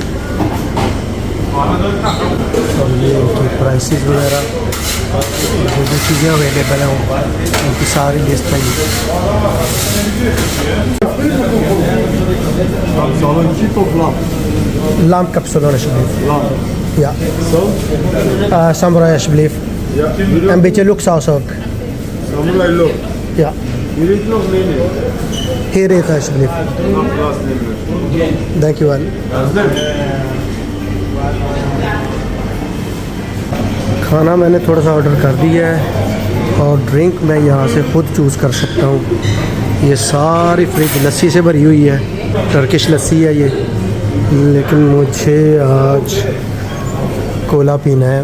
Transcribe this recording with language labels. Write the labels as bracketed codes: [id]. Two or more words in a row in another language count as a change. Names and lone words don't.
[hi] और ये इनकी प्राइसेस वगैरह, जो जो चीज़ें अवेलेबल हैं उनकी सारी लिस्ट है। [nl] लाम kapsalon alsjeblieft. Ja. Samurai alsjeblieft. Een beetje luxe ook. Samurai look. Ja. Hier is nog nee. Hier eten alsjeblieft. Dankjewel. [hi] खाना मैंने थोड़ा सा ऑर्डर कर दिया है और ड्रिंक मैं यहाँ से ख़ुद चूज़ कर सकता हूँ। ये सारी फ्रिज लस्सी से भरी हुई है, टर्किश लस्सी है ये, लेकिन मुझे आज कोला पीना है।